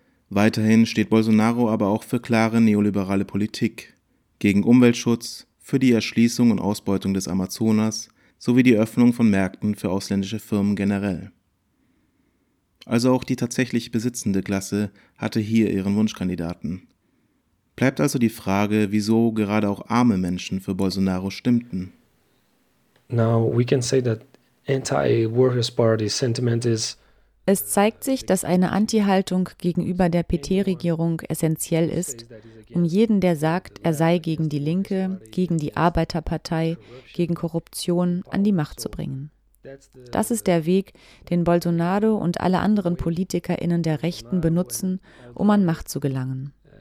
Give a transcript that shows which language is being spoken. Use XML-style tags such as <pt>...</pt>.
<de>Weiterhin steht Bolsonaro aber auch für klare neoliberale Politik, gegen Umweltschutz, für die Erschließung und Ausbeutung des Amazonas sowie die Öffnung von Märkten für ausländische Firmen generell. Also auch die tatsächlich besitzende Klasse hatte hier ihren Wunschkandidaten. Bleibt also die Frage, wieso gerade auch arme Menschen für Bolsonaro stimmten.</de> <en>Now we can say that anti-Workers Party sentiment is.</en> <de>Es zeigt sich, dass eine Anti-Haltung gegenüber der PT-Regierung essentiell ist, um jeden, der sagt, er sei gegen die Linke, gegen die Arbeiterpartei, gegen Korruption, an die Macht zu bringen. Das ist der Weg, den Bolsonaro und alle anderen PolitikerInnen der Rechten benutzen, um an Macht zu gelangen.</de>